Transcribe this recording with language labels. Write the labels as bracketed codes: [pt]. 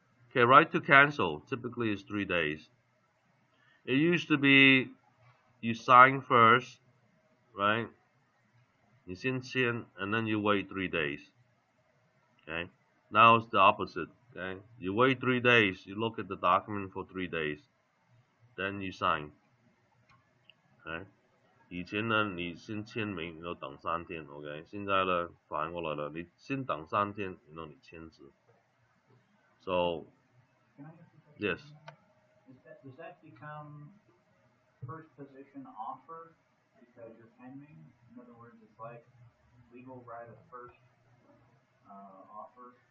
[en] Okay, right to cancel typically is 3 days. It used to be you sign first, right? You sign and then you wait 3 days. Okay. Now it's the opposite. Okay. You wait 3 days, you look at the document for 3 days, then you sign. Okay. [zh] 以前呢，你先签名，你要等3天 ，OK。现在呢，反过来了，你先等3天，然后你签字。 [en] So, yes. Does that become first position offer because you're pending? In other words, it's like legal right of first offer.